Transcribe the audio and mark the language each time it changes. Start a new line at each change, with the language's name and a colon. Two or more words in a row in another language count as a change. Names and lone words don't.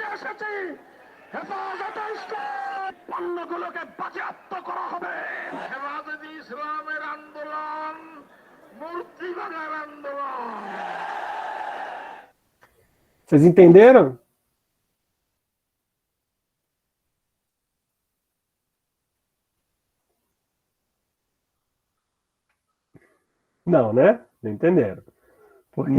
Bangla: হেফাজতে ইসলাম পণ্যগুলোকে বাজেয়াপ্ত করা হবে। হেফাজতে ইসলামের আন্দোলন মূর্তি ভাঙার আন্দোলন।
Portuguese: Vocês entenderam? Não, né? Não entenderam. Por que